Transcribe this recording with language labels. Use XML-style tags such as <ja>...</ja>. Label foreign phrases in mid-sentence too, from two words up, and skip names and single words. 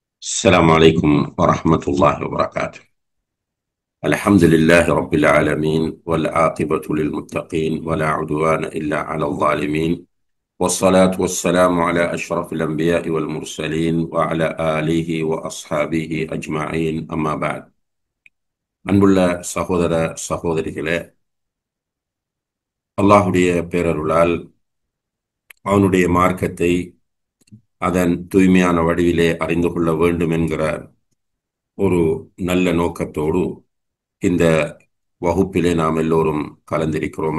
<ar>السلام عليكم ورحمة الله وبركاته. الحمد لله رب العالمين والعاقبة للمتقين ولا عدوان إلا على الظالمين، والصلاة والسلام على أشرف الأنبياء والمرسلين وعلى آله وأصحابه أجمعين. أما بعد.</ar> <ta>அன்புள்ள சகோதர சகோதரிகளே, அல்லாஹுடைய பேரருளால் அவனுடைய மார்க்கத்தை அதன் தூய்மையான வடிவிலே அறிந்து கொள்ள வேண்டும் என்கிற ஒரு நல்ல நோக்கத்தோடு இந்த வகுப்பிலே நாம் எல்லோரும் கலந்திருக்கிறோம்.</ta>